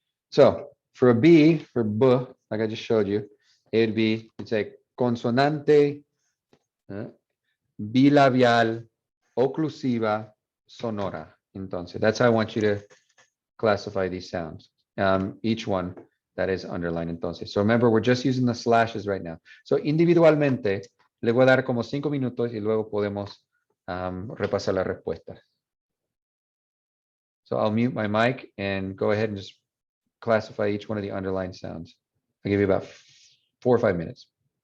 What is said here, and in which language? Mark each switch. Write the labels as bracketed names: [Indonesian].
[English] So for a B, for B, like I just showed you, it'd be, it's a [Spanish] consonante bilabial oclusiva sonora. [English] Entonces, that's how I want you to classify these sounds. Each one that is underlined. Entonces, so remember, we're just using the slashes right now. [Spanish] So individualmente, le voy a dar como 5 minutos y luego podemos repasar las respuestas. [English] So I'll mute my mic and go ahead and just classify each one of the underlined sounds. I'll give you about 4 or 5 minutes.